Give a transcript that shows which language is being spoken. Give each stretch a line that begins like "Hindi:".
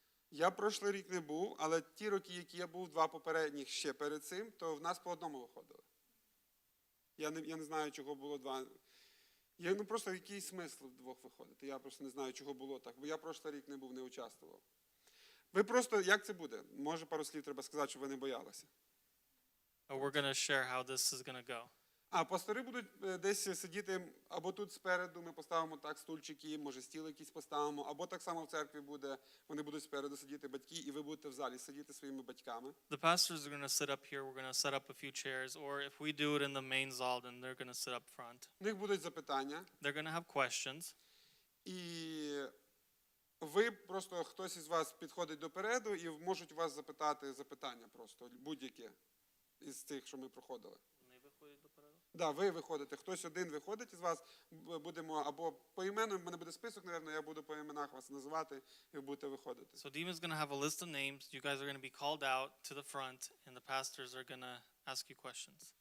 Ukrainian: Я прошлий рік не був, але ті роки, які я був, 2 попередніх ще перед цим, то в нас по одному виходили. Я не знаю, чого було 2. Просто який смисл в 2 виходити. Я просто не знаю, чого було так, бо я прошлий рік не був, не участвував. Ви просто, як це буде? Може, пару слів треба сказати, щоб ви не боялися.
English: We're going to share how this is going to go.
Ukrainian: А пастори будуть десь сидіти або тут спереду, ми поставимо так стульчики, може стіл якийсь поставимо, або так само в церкві буде, вони будуть спереду сидіти батьки, і ви будете в залі сидіти своїми батьками.
English: The pastors are going to sit up here. We're going to set up a few chairs. Or if we do it in the main zal, then they're going to sit up front.
Ukrainian: У них будуть запитання,
English: They're going to have questions.
Ukrainian: і ви просто, хтось із вас підходить допереду і можуть вас запитати запитання просто, будь-яке із тих, що ми проходили. Да, ви виходите, хтось один виходить із вас, будемо або по імену, в мене буде список, напевно, я буду по іменах вас називати, і ви будете виходити.
English: So Dima's going to have a list of names. You guys are going to be called out to the front, and the pastors are going to ask you questions.